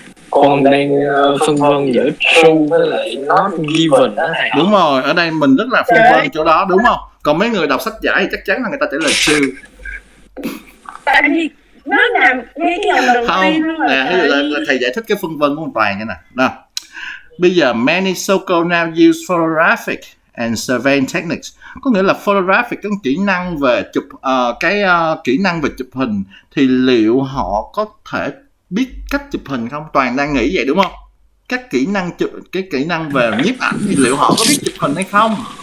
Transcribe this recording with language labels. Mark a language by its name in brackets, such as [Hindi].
[Vietnamese] Con đang phân vân giữa true với lại not given đó thầy. Đúng rồi, ở đây mình rất là phân vân chỗ đó, đúng không? Còn mấy người đọc sách giải thì chắc chắn là người ta trả lời true. Tại vì nó nằm ngay cái dòng đầu tiên luôn rồi. Thầy giải thích cái phân vân của Toàn cái này. Nào. Bây giờ [English] many so-called now use photographic and surveying techniques. [Vietnamese] Có nghĩa là photographic, cái kỹ năng về chụp kỹ năng về chụp hình thì liệu họ có thể biết cách chụp hình không? Toàn đang nghĩ vậy đúng không? Các kỹ năng về nhiếp ảnh thì liệu họ có biết chụp hình hay không?